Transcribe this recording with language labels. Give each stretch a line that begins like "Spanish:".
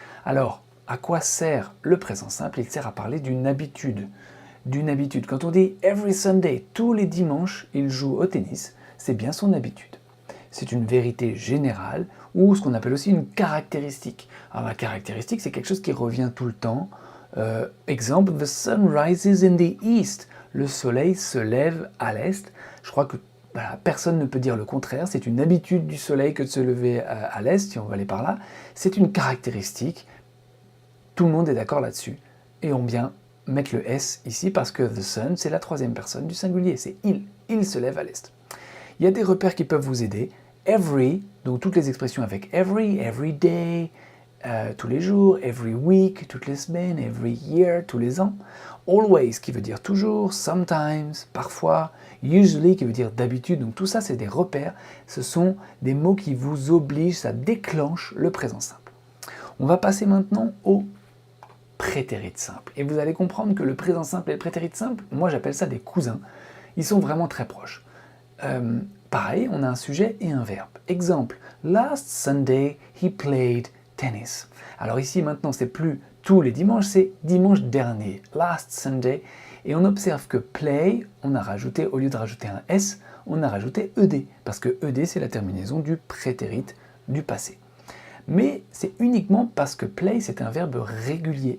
French: Alors, à quoi sert le présent simple? Il sert à parler d'une habitude. D'une habitude. Quand on dit
English: every Sunday,
French: tous les dimanches, il joue au tennis, c'est bien son habitude. C'est une vérité générale ou ce qu'on appelle aussi une caractéristique. Alors, la caractéristique, c'est quelque chose qui revient tout le temps.
English: Exemple, the sun rises in the east.
French: Le soleil se lève à l'est. Je crois que voilà, personne ne peut dire le contraire, c'est une habitude du soleil que de se lever à l'est, si on va aller par là. C'est une caractéristique, tout le monde est d'accord là-dessus. Et on vient mettre le S ici parce que the sun, c'est la troisième personne du singulier, c'est il se lève à l'est. Il y a des repères qui peuvent vous aider. Every, donc toutes les expressions avec
English: every day,
French: tous les jours,
English: every week,
French: toutes les semaines,
English: every year,
French: tous les ans. Always, qui veut dire toujours, sometimes, parfois, usually, qui veut dire d'habitude. Donc tout ça, c'est des repères. Ce sont des mots qui vous obligent, ça déclenche le présent simple. On va passer maintenant au prétérit simple. Et vous allez comprendre que le présent simple et le prétérit simple, moi j'appelle ça des cousins. Ils sont vraiment très proches. Pareil, on a un sujet et un verbe.
English: Exemple, last Sunday, he played tennis.
French: Alors ici, maintenant, c'est plus tous les dimanches, c'est dimanche dernier,
English: last Sunday.
French: Et on observe que play, on a rajouté, au lieu de rajouter un S, on a rajouté ED, parce que ED, c'est la terminaison du prétérit du passé. Mais c'est uniquement parce que play, c'est un verbe régulier.